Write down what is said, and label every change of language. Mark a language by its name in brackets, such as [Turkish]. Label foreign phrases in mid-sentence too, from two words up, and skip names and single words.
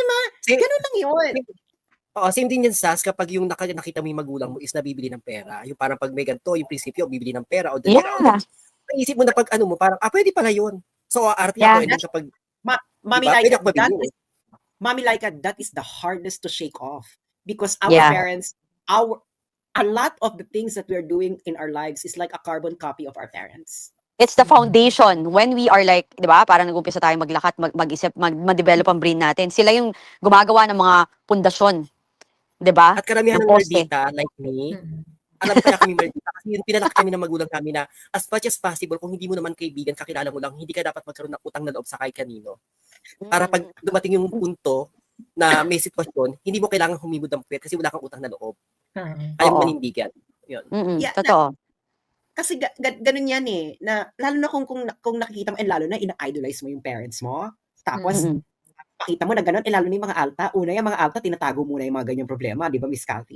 [Filipino] Same, ganun lang yun. same din yan, Sas, kapag yung nakita mo yung magulang mo is nabibili ng pera. Yung parang pag may ganito, yung prinsipyo, bibili ng pera. O Yeah. naisip mo na pag ano mo, parang, pwede pala yun. So, arte Yeah. ako. [English] And then [Filipino] kapag, Mami diba? like Pwede ako mabili. [English] Mommy like that is the hardest to shake off because our Yeah. parents, a lot of the things that we're doing in our lives is like a carbon copy of our parents. It's the foundation. When we are like, [Filipino] di ba, parang nag-umpisa tayo maglakat, mag-isip, ma-develop ang brain natin. Sila yung gumagawa ng mga pundasyon. Di ba? At karamihan ng Yung poste. maldita, [English] like me, [Filipino] alam kaya kami maldita kasi yun pinalaki kami ng magulang kami na [English] as much as possible, [Filipino] kung hindi mo naman kaibigan, kakilala mo lang, hindi ka dapat magkaroon ng utang na loob sa kahit kanino. Para pag dumating yung punto na may sitwasyon, hindi mo kailangan humimod ng puwet kasi wala kang utang na loob. Kaya mo Oo. manindigan. Yun. Yeah, Totoo. Kasi ganun yan eh, na lalo na kung nakikita mo, and lalo na ina-idolize mo yung parents mo, tapos pakita mo na ganun, lalo na yung mga alta, una yung mga alta, tinatago muna yung mga ganyang problema, di ba, Miss Cathy?